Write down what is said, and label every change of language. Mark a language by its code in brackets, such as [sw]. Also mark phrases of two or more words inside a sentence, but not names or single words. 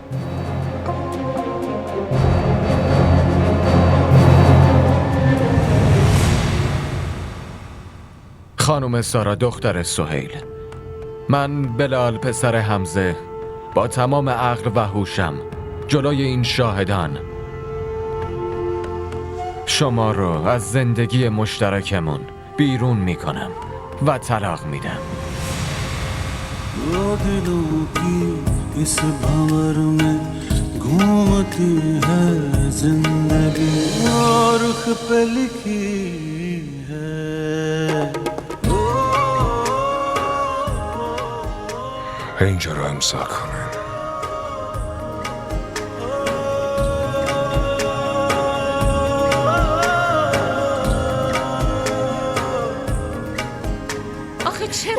[fa] خانم سارا دختر سهیل، من بلال پسر حمزه با تمام عقل و هوشم جلوی این شاهدان شما رو از زندگی مشترکمون بیرون میکنم و طلاق میدم. [hi] दो दिलों की इस भंवर में घूमती है जिंदगी और रुख पे लिखी है [fa] اینجا رو امضا کنین. آخه چرا